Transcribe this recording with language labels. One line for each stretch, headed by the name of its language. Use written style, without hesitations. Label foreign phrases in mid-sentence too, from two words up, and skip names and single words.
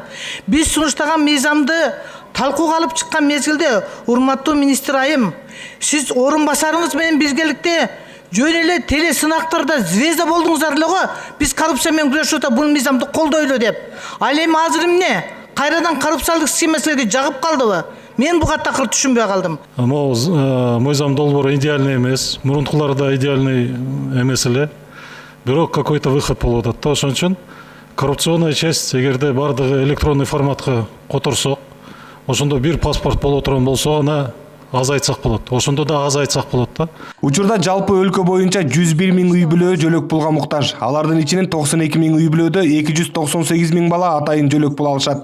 Kyrgyz: Биз сунуштаган мыйзамды талкууга алып чыккан мезгилде, урматтуу министр айым, сиз орун басарыңыз менен биргеликте жөн эле теле сынактарда звезда болдуңуздар эле го. Биз коррупция менен күрөшүп бул мыйзамды колдойлу деп. Ал эми азыр эмне? Кайрадан коррупциялык схемасына жагып калдыбы? Мен буга такыр түшүнбөй калдым. Могу мыйзам долбоор идеальный эмес, мурункулары да идеальный эмес эле. Бирок
Russian: какой-то выход
Kyrgyz: болуп атат да. Ошон үчүн
Russian: коррупционная часть
Kyrgyz: эгерде бардыгы электронный форматка которсок, ошондо бир паспорт боло турган болсо, аны азайтсак болот. Ошондо да азайтсак болот да. Учурда жалпы өлкө боюнча 101 000 үй бүлө жөлөк пулга муктаж. Алардын ичинен 92 000 үй бүлөдө 298 000 бала атайын жөлөк пул алышат.